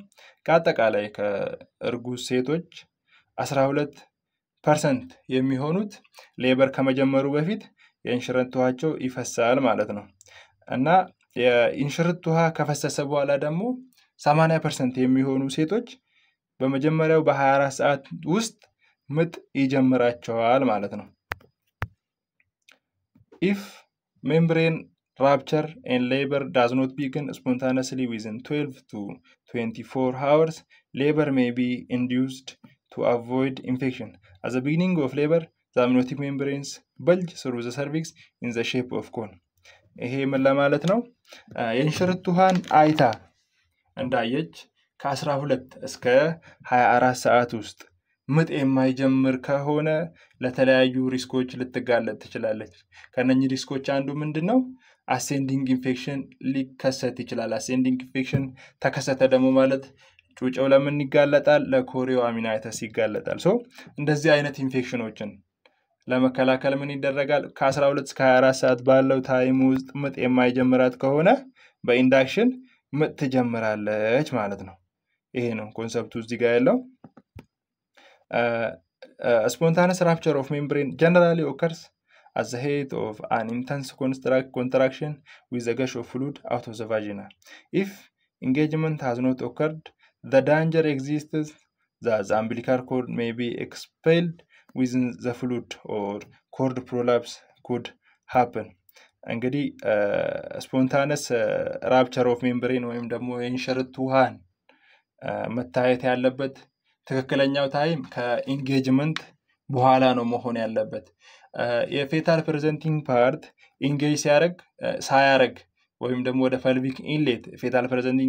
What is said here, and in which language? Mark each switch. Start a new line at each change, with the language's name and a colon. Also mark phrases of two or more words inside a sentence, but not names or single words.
Amharic: ከአጠቃላይ ከእርጉዝ ሴቶች 12% የሚሆኑት ሌበር ከመጀመሩ በፊት የእንሽርት ውሃቸው ይፈሳል ማለት ነው። እና የእንሽርት ውሃ ከፈሰሰ በኋላ ደግሞ 80% የሚሆኑ ሴቶች በመጀመሪያው በ24 ሰዓት ውስጥ ምጥ ይጀምራቸዋል ማለት ነው።
English: If membrane rupture and labor does not begin spontaneously within 12 to 24 hours, labor may be induced to avoid infection. At the beginning of labor, the amniotic membranes bulge through the cervix in the shape of cone.
Amharic: ይሄ ምን ለማለት ነው? የእንሽርት ውሃን አይታ እንዳየች ከ12 እስከ 24 ሰዓት ውስጥ ምጥ የማይጀምር ከሆነ ለተለያዩ ሪስኮች ልትጋለጥ ትችላለች። ከነኚህ ሪስኮች አንዱ ምንድነው?
English: ascending infection
Amharic: ሊከሰት ይችላል።
English: ascending infection
Amharic: ተከሰተ ደግሞ ማለት ጩጬው ለምን ይጋለጣል? ለኮሪዮ አሚናይተስ ይጋለጣል። እንደዚህ አይነት ኢንፌክሽኖችን ለመከላከል ምን ይደረጋል? ከ12 እስከ 24 ሰዓት ባለው ታይም ውስጥ ምጥ የማይጀምራት ከሆነ በኢንዳክሽን ምጥ ትጀምራለች ማለት ነው። ይሄ ነው ኮንሰፕቱ እዚህ ጋር ያለው።
English: spontaneous rupture of membrane generally occurs at the head of an intense contraction with the gush of fluid out of the vagina. If engagement has not occurred, the danger exists that the umbilical cord may be expelled within the fluid or cord prolapse could happen.
Amharic: እንግዲህ
English: spontaneous rupture of membrane
Amharic: ወይም ደግሞ የእንሽርት ውሃን መታየት ያለበት ትክክለኛው ታይም ከኢንጌጅመንት በኋላ ነው መሆን ያለበት።
English: fetal presenting part engage
Amharic: ሳያረግ ወይም ደግሞ ወደ
English: pelvic inlet fetal presenting